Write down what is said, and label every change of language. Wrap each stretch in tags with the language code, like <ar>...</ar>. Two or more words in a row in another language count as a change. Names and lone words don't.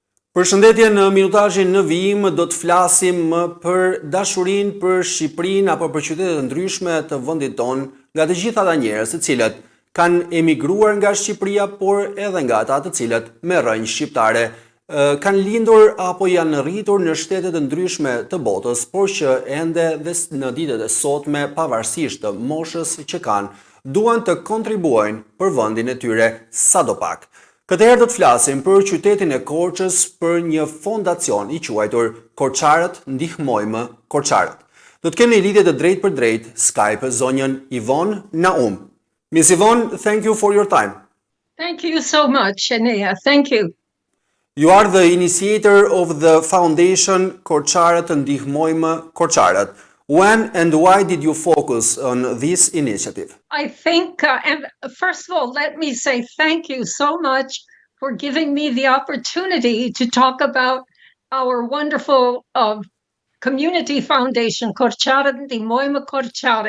<sq>Përshëndetje, në minutazhin në vijim do të flasim për dashurinë për Shqipërinë apo për qytete të ndryshme të vendit tonë, nga të gjithë ata njerëz të cilët kanë emigruar nga Shqipëria, por edhe nga ata të cilët me rrënjë shqiptare kanë lindur apo janë rritur në shtete të ndryshme të botës, por që ende dhe në ditët e sotme, pavarësisht të moshës që kanë, duan të kontribuojnë për vendin e tyre sadopak. Këtë herë do të flasim për qytetin e Korçës, për një fondacion i quajtur Korçarët, Ndihmojmë, Korçarët. Do të kemi një lidhje të drejtë për drejtë Skype zonjën Yvonne Naum.</sq> <en>Miss Yvonne, thank you for your time. Thank you so much, Ania. Thank you. You are the initiator of the foundation Korçarët, Ndihmojmë, Korçarët. When and why did you focus on this initiative? I think, and first of all, let me say thank you so much for giving me the opportunity to talk about our wonderful community foundation, Korçarët, Ndihmojmë, Korçaret.</en>